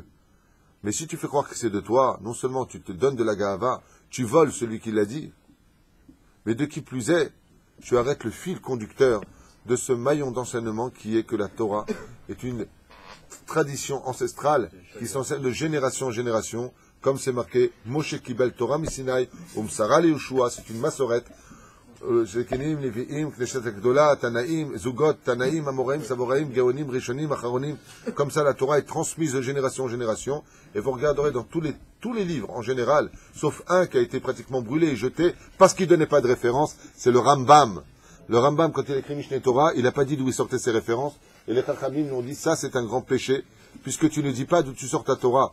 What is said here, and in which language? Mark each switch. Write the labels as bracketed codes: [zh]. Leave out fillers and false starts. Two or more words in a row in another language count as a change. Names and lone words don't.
[fr] Mais si tu fais croire que c'est de toi, non seulement tu te donnes de la gahava, tu voles celui qui l'a dit, mais de qui plus est, tu arrêtes le fil conducteur de ce maillon d'enseignement qui est que la Torah est une tradition ancestrale qui s'enseigne de génération en génération, comme c'est marqué [he] משה קיבל תורה מסיני, ומסרה ליהושע, [fr] c'est une massorette. [he] זקנים, לויים, כנסת גדולה, תנאים, זוגות, תנאים, אמוראים, סבוראים, גאונים, ראשונים, אחרונים. [fr] Comme ça, la Torah est transmise de génération en génération. Et vous regarderez dans tous les livres en général, sauf un qui a été pratiquement brûlé et jeté, parce qu'il ne donnait pas de référence, c'est le Rambam. Le Rambam, quand il a écrit Mishneh Torah, il n'a pas dit d'où il sortait ses références. Et les Chachamim nous ont dit, ça c'est un grand péché, puisque tu ne dis pas d'où tu sors ta Torah.